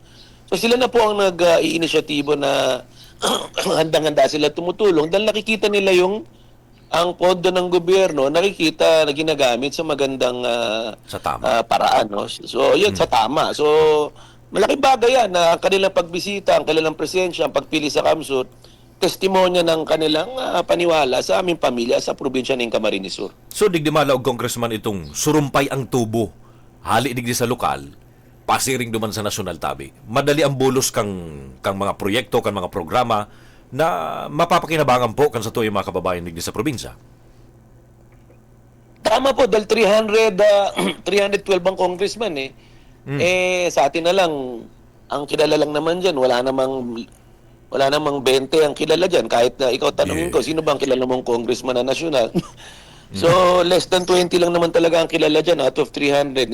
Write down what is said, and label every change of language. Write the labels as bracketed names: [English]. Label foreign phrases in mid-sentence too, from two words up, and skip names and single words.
[Filipino] So, sila na po ang nag-iinisyatibo na handang-handa sila tumutulong dahil nakikita nila ang pondo ng gobyerno nakikita na ginagamit sa magandang sa tama. Paraan. No? So, yun, sa tama. So, malaking bagay yan na ang kanilang pagbisita, ang kanilang presensya, ang pagpili sa Kamsur, testimonya ng kanilang paniwala sa aming pamilya sa probinsya ng Camarines Sur. [Bikol] So, digdi malaw, Congressman, itong surumpay ang tubo. Hali digdi sa lokal, pasiring duman sa nasyonal, Tabi. Madali ang bulos kang mga proyekto, kang mga programa, na mapapakinabangan po kan sa tuyong mga kababayan digdi sa probinsya. [Filipino] Tama po, dahil 312 ang congressman sa atin na lang, ang kilala lang naman dyan, wala namang wala namang 20 ang kilala dyan. Kahit na ikaw tanungin ko, sino bang kilala mong congressman na nasyonal? So, [English] less than [Filipino] 20 lang naman talaga ang kilala dyan [English] out of [Filipino] 300.